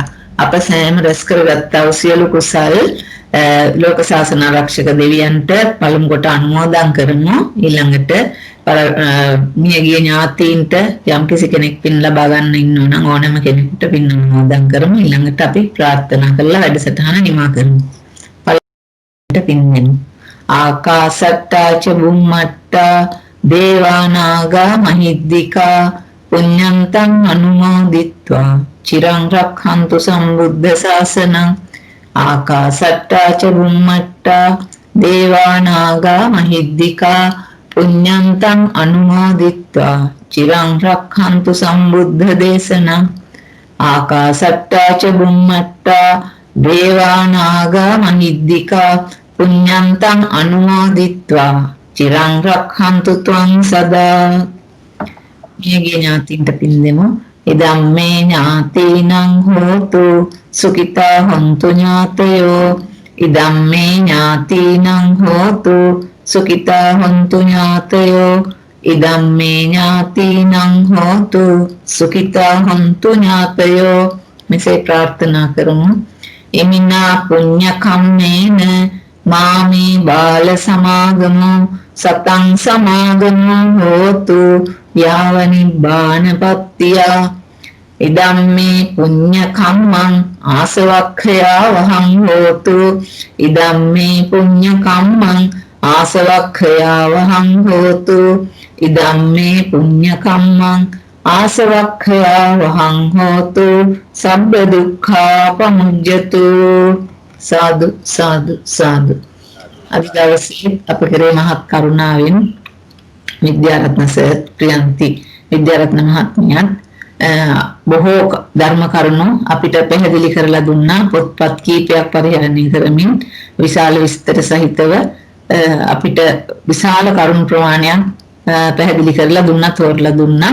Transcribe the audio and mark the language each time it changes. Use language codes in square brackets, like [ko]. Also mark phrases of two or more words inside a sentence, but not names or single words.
[si] අප සෑම රැස් කරගත්තා වූ සියලු කුසල් ලෝක ශාසන ආරක්ෂක දෙවියන්ට පළමු කොට අනුමෝදන් කරමු. ඊළඟට මියගිය ඥාතීන්ට යම් කිසි කෙනෙක් පින් ලබා ගන්න ඉන්නවා නම් ඕනෑම කෙනෙකුට පින් අනුමෝදන් කරමු. ඊළඟට අපි ප්‍රාර්ථනා කරලා වැඩසටහන නිමා කරමු. පළමුවට පින් දෙමු. [pi] ආකාසට්ටා ච බුම්මට්ටා දේවානාගා මහිද්దికා පුඤ්ඤන්තං අනුමෝදිත්වා චිරං රක්ඛන්තු සම්බුද්ධ ශාසනං. ආකාසට්ටා ච බුම්මට්ටා දේවානාගා මහිද්దికා පුඤ්ඤන්තං අනුමෝදිත්වා චිරං රක්ඛන්තු සම්බුද්ධ දේශනං. ආකාසට්ටා ච බුම්මට්ටා දේවානාගා මහිද්దికා පුඤ්ඤන්තං අනුමෝදිත්වා චිරං රක්ඛන්තු ත්වං සදා. [si] මියගිය ඥාතීන්ට පින් දෙමු. [pi] ඉදම් මේ ඥාතීනං හෝතු සුඛිතා හොන්තු ඥාතයෝ. ඉදම් මේ ඥාතීනං හෝතු සුඛිතා හොන්තු ඥාතයෝ. ඉදම් මේ ඥාතීනං හෝතු සුඛිතා හොන්තු ඥාතයෝ. [si] මෙසේ ප්‍රාර්ථනා කරමු. [pi] එමිනා පුඤ්ඤ කම්මේන මාමේ බාල සමාගමෝ සතං සමාගමෝ හෝතු යාව නිබ්බානපත්තියා. ඉදම් මේ පුඤ්ඤ කම්මං ආසවක්ඛයා වහං හෝතු. ඉදම් මේ පුඤ්ඤ කම්මං ආසවක්ඛයා වහං හෝතු. ඉදම් මේ පුඤ්ඤ කම්මං ආසවක්ඛයා වහං හෝතු. සබ්බ දුක්ඛා පමුජ්ජතු. සාදු සාදු සාදු. [si] අද දවසේ අප කෙරේ මහත් කරුණාවෙන් විද්‍යාරත්න සර්, ප්‍රියන්ති විද්‍යාරත්න මහත්මියන් බොහෝ ධර්ම කරුණු අපිට පැහැදිලි කරලා දුන්නා. පොත්පත් කීපයක් පරිහරණය කරමින් විශාල විස්තර සහිතව අපිට විශාල කරුණු ප්‍රමාණයක් පැහැදිලි කරලා දුන්නා, තෝරලා දුන්නා.